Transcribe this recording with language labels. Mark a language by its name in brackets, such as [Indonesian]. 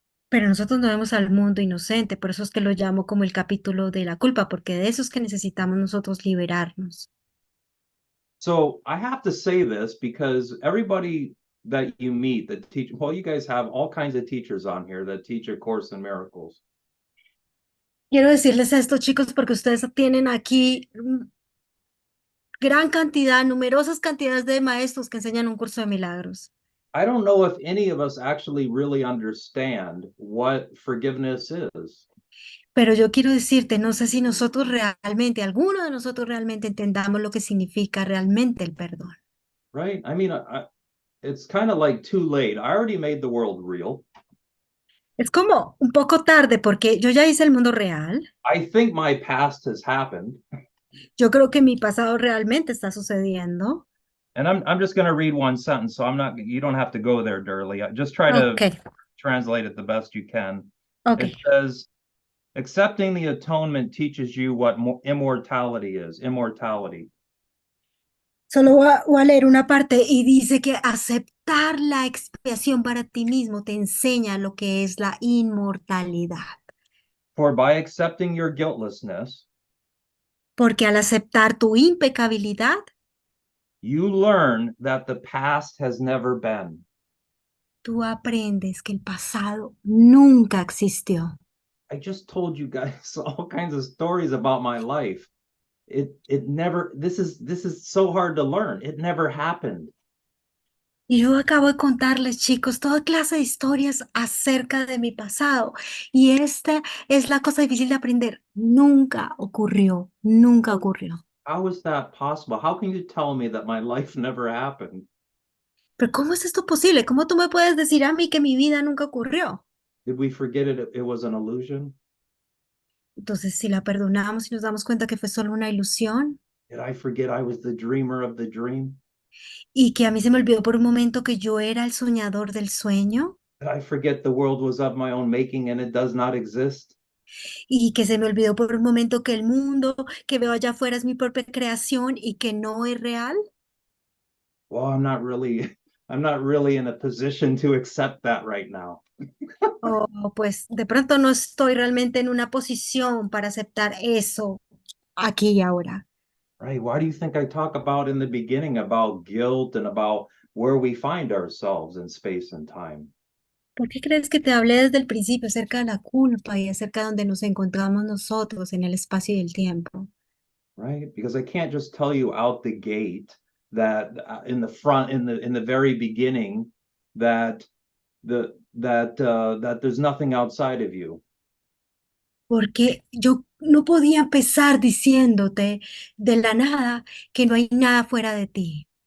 [Spanish] Pero nosotros no vemos al mundo inocente, por eso es que lo llamo como el capítulo de la culpa, porque de eso es que necesitamos nosotros liberarnos. [English] So I have to say this because everybody that you meet that teach, well, you guys have all kinds of teachers on here that teach A Course in Miracles. [Spanish] Quiero decirles esto, chicos, porque ustedes tienen aquí gran cantidad, numerosas cantidades de maestros que enseñan un curso de milagros. [English] I don't know if any of us actually really understand what forgiveness is. [Spanish] Pero yo quiero decirte, no sé si nosotros realmente, alguno de nosotros realmente entendamos lo que significa realmente el perdón. [English] Right? I mean, it's kind of like too late. I already made the world real. [Spanish] Es como un poco tarde porque yo ya hice el mundo real. [English] I think my past has happened. [Spanish] Yo creo que mi pasado realmente está sucediendo. [English] And I'm just going to read one sentence, so you don't have to go there, Durley. Just try to translate it the best you can. Okay. It says, accepting the atonement teaches you what immortality is. Immortality. [Spanish] Solo voy a leer una parte y dice que aceptar aceptar la expiación para ti mismo te enseña lo que es la inmortalidad. [English] For by accepting your guiltlessness, [Spanish] Porque al aceptar tu impecabilidad, [English] you learn that the past has never been. [Spanish] tú aprendes que el pasado nunca existió. [English] I just told you guys all kinds of stories about my life. It never, this is so hard to learn. It never happened. [Spanish] Y yo acabo de contarles, chicos, toda clase de historias acerca de mi pasado. Y esta es la cosa difícil de aprender. Nunca ocurrió, nunca ocurrió. [English] How is that possible? How can you tell me that my life never happened? [Spanish] Pero ¿cómo es esto posible? ¿Cómo tú me puedes decir a mí que mi vida nunca ocurrió? [English] Did we forget it was an illusion? [Spanish] Entonces, si la perdonamos y nos damos cuenta que fue solo una ilusión [English] Did I forget I was the dreamer of the dream? [Spanish] y que a mí se me olvidó por un momento que yo era el soñador del sueño [English] Did I forget the world was of my own making and it does not exist? [Spanish] y que se me olvidó por un momento que el mundo que veo allá afuera es mi propia creación y que no es real? [English] Well, I'm not really in a position to accept that right now. [Spanish] O pues de pronto no estoy realmente en una posición para aceptar eso aquí y ahora. [English] Right? Why do you think I talk about in the beginning about guilt and about where we find ourselves in space and time? [Spanish] ¿Por qué crees que te hablé desde el principio acerca de la culpa y acerca de donde nos encontramos nosotros en el espacio y el tiempo? [English] Right? Because I can't just tell you out the gate that in the front, in the very beginning, that that there's nothing outside of you. [Spanish] Porque yo no podía empezar diciéndote de la nada que no hay nada fuera de ti.